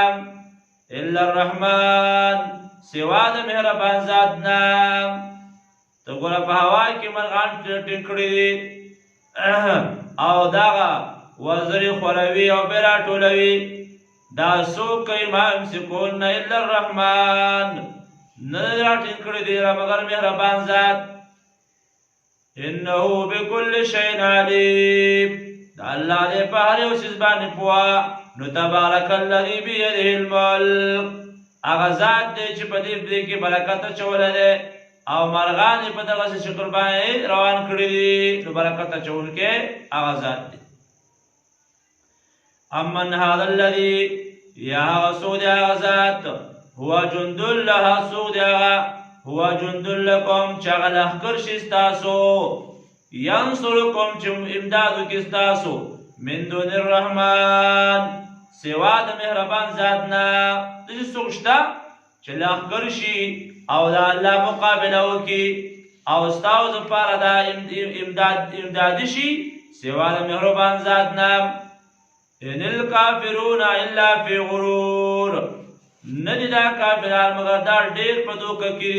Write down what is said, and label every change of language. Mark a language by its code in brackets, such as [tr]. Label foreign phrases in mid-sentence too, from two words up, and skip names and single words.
[ar] الا الرحمن [ps] سوا د مهربان ذات نه ته ګوره په هوا کې مرغان ټینګ کړي دي او دغه وزرې خوروي او بیا راټولوي دا څوک کوي [ar] ما یمسکهن الا الرحمن [ps] نه دې راټینګ کړي دي مګر مهربان ذات [ar] انه بكل شيء عليم [ps] الله دې په هر یو شی باندې پوهه نو [ar] تبارک الذی بيده الملک [ps] هغه ذات دی چې په دې کې برکت اچولی دی او مرغان یې په دغه شکل باندې روان کړي دي نو برکت اچوونکی هغه ذات دی [ar] امن هذا الذي [ps] یا هغه څوک دی هغه ذات [ar] هو جند له [ps] څوک دی هغه [ar] هو جند [ps] لکم چې هغه لښکر شي ستاسو ینصرکم چې امداد وکړي ستاسو [ar] من دون الرحمن [ps] سوا د مهربان ذات نه داسې څوک شته چې لښکر شي او د الله مقابله وکړي او ستاسو دپاره دا امدادي شي سوا د مهربان ذات نه [ar] ان الکافرون الا فی غرور [ps] ندی دا کافران مگر دا ډیر په دوکه